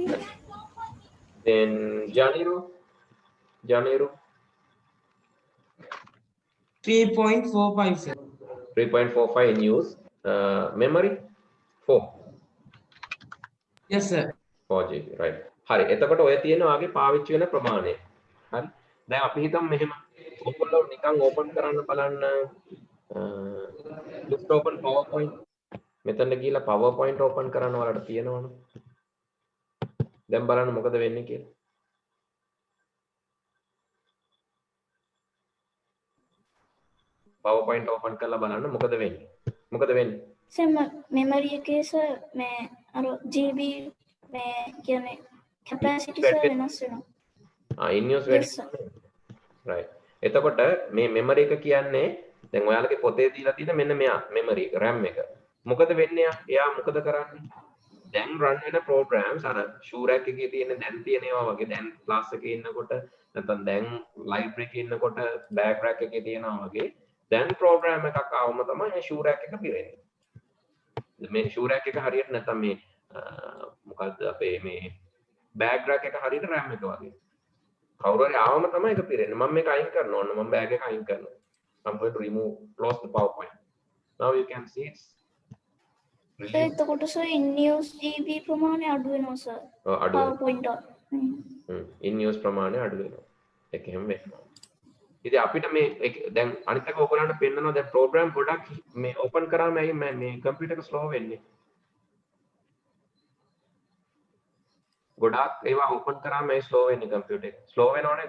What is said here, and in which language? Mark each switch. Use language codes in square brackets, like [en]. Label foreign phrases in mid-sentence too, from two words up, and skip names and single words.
[en] Then Janiru. 3.45 sir. 3.45 in use. Memory 4. Yes sir. 4 GB. Right. [si] හරි. එතකොට ඔය තියෙන ඔයාගේ පාවිච්චි වෙන ප්‍රමාණය. හරි. දැන් අපි හිතමු මෙහෙම. ඔයගොල්ලෝ නිකන් ඕපන් කරන්න බලන්න. [en] just open PowerPoint. [si] මෙතන ගිහලා PowerPoint ඕපන් කරන්න ඔයාලට තියෙනවනේ. දැන් බලන්න මොකද වෙන්නේ කියලා. PowerPoint ඕපන් කරලා බලන්න මොකද වෙන්නේ. මොකද වෙන්නේ? Sir, memory එකේ sir මේ අර GB මේ කියන්නේ capacity sir වෙනස් වෙනවා. [en] in use Yes, sir. right. [si] එතකොට මේ memory එක කියන්නේ දැන් ඔයාලගේ පොතේ දීලා තියෙන මෙන්න මෙයා memory එක RAM එක. මොකද වෙන්නේ එයා මොකද කරන්නේ? දැන් run වෙන programs අර [en] shoe rack [si] එකේ තියෙන දැන් තියෙන ඒවා වගේ දැන් class එකේ ඉන්නකොට නැත්නම් දැන් library එකේ ඉන්නකොට [en] bag rack [si] එකේ තියෙනවා වගේ දැන් program එකක් ආවම තමයි මේ [en] shoe rack [si] එක පිරෙන්නේ. මේ [en] shoe rack [si] එක හරියට නැත්නම් මේ මොකද්ද අපේ මේ [en] bag rack [si] එක හරියට RAM එක වගේ. කවුරු හරි ආවම තමයි ඒක පිරෙන්නේ. මම මේක අයින් කරනවා. ඕන මම bag එක අයින් කරනවා. [en] I'm going to close the PowerPoint. Now you can see it's [si] Sir, එතකොට sir [en] in use GB [si] ප්‍රමාණය අඩු වෙනවා sir. අඩු PowerPoint එක. [en] in use [si] ප්‍රමාණය අඩු වෙනවා. ඒක හැම වෙනවා. ඉතින් අපිට මේ දැන් අනිත් එක ඔයගොල්ලන්ට පෙන්නනවා දැන් program ගොඩක් මේ open කරාම ඇයි මේ computer එක slow වෙන්නේ. ගොඩක් ඒවා open කරාම ඇයි slow වෙන්නේ computer එක. slow වෙනව නේද?